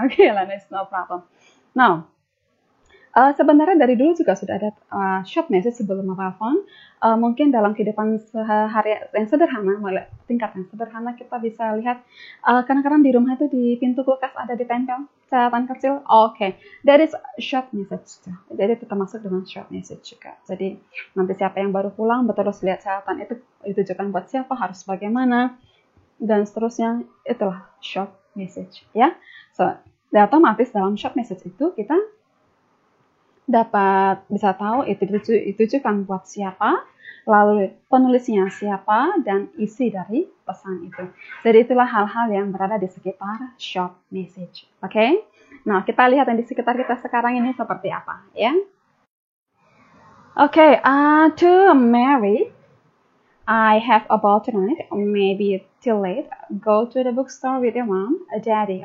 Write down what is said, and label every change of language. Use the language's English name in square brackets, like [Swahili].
[English] Okay, that's no problem. [Indonesian] Now, sebenarnya dari dulu juga sudah ada short message sebelum mobile phone. Mungkin dalam kehidupan sehari yang sederhana, tingkat yang sederhana kita bisa lihat kadang-kadang di rumah itu di pintu kulkas ada ditempel catatan kecil. [English] Okay, that is short message. [Indonesian] Jadi itu termasuk dengan short message juga. Jadi nanti siapa yang baru pulang terus lihat catatan itu ditujukan buat siapa, harus bagaimana, dan seterusnya. Itulah short message ya. So, otomatis dalam short message itu kita dapat bisa tahu itu ditujukan buat siapa, lalu penulisnya siapa, dan isi dari pesan itu. Jadi itulah hal-hal yang berada di sekitar short message. Oke? Nah, kita lihat yang di sekitar kita sekarang ini seperti apa ya. [English] Oke, to Mary, I have about tonight, maybe till late, go to the bookstore with your mom, daddy.